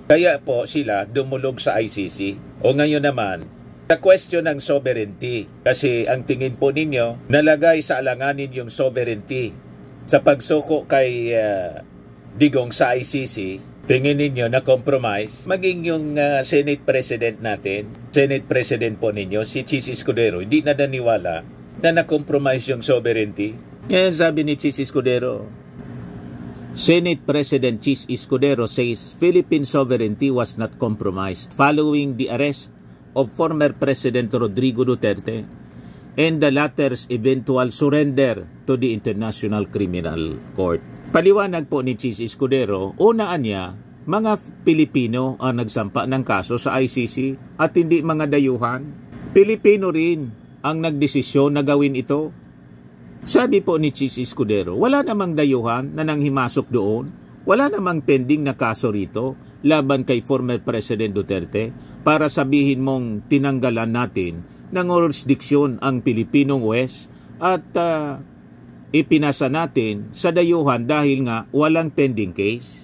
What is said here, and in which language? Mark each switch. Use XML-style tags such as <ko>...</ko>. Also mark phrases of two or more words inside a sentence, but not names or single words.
<tl>Kaya po sila dumulog sa ICC. O ngayon naman, sa question ng sovereignty, kasi ang tingin po ninyo, nalagay sa alanganin yung sovereignty sa pagsuko kay Digong sa ICC, tingin ninyo na compromise, maging yung Senate President natin, Senate President po ninyo, si Chis Escudero, hindi na naniwala na na-compromise yung sovereignty. Yan sabi ni Chis Escudero.</tl> <en>Senate President Chis Escudero says Philippine sovereignty was not compromised following the arrest of former President Rodrigo Duterte and the latter's eventual surrender to the International Criminal Court.</en> <tl>Paliwanag po ni Chis Escudero, unaan niya, mga Pilipino ang nagsampa ng kaso sa ICC at hindi mga dayuhan. Pilipino rin ang nagdesisyon na gawin ito. Sabi po ni Chis Escudero, wala namang dayuhan na nanghimasok doon, wala namang pending na kaso rito laban kay former President Duterte para sabihin mong tinanggalan natin ng jurisdiksyon ang Pilipinong West at ipinasa natin sa dayuhan dahil nga walang</tl> <en>pending case.</en>